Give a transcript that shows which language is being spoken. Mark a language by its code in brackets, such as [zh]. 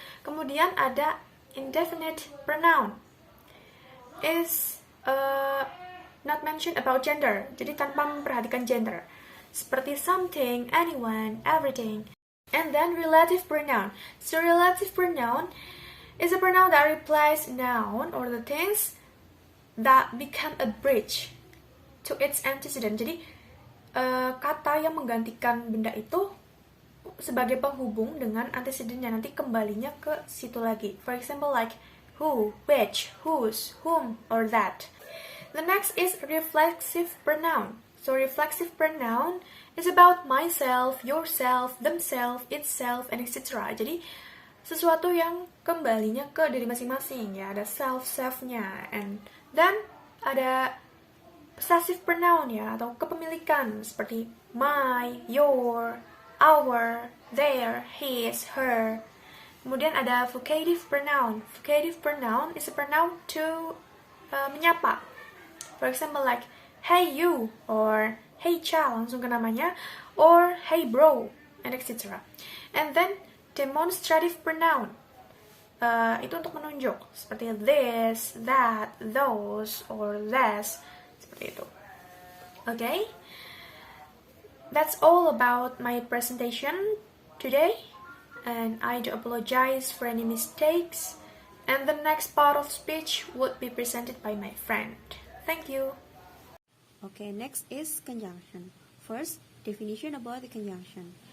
[id] Kemudian ada [en] indefinite pronoun. Is not mentioned about gender, [id] jadi tanpa memperhatikan gender, seperti [en] something, anyone, everything. And then relative pronoun. So relative pronoun is a pronoun that replaces noun or the things that become a bridge to its antecedent. [id] Jadi kata yang menggantikan benda itu sebagai penghubung dengan antecedennya, nanti kembalinya ke situ lagi. [en] For example, like who, which, whose, whom, or that. The next is reflexive pronoun. So reflexive pronoun is about myself, yourself, themselves, itself, and etc. [id] Jadi sesuatu yang kembalinya ke diri masing-masing ya, ada self-nya. [en] And then [id] ada possessive pronoun ya, atau kepemilikan seperti my, your, our, their, his, her. Kemudian ada vocative pronoun. [en] Vocative pronoun is a pronoun to [id] menyapa. [en] For example, like hey you, or hey cha, [id] langsung ke namanya, [en] or hey bro, and etc. And then demonstrative pronoun. [id] Itu untuk menunjuk, seperti this, that, those, or this, seperti itu. [en] Okay? That's all about my presentation today, and I do apologize for any mistakes, and the next part of speech would be presented by my friend. Thank you. Okay, next is conjunction. First, definition about the conjunction.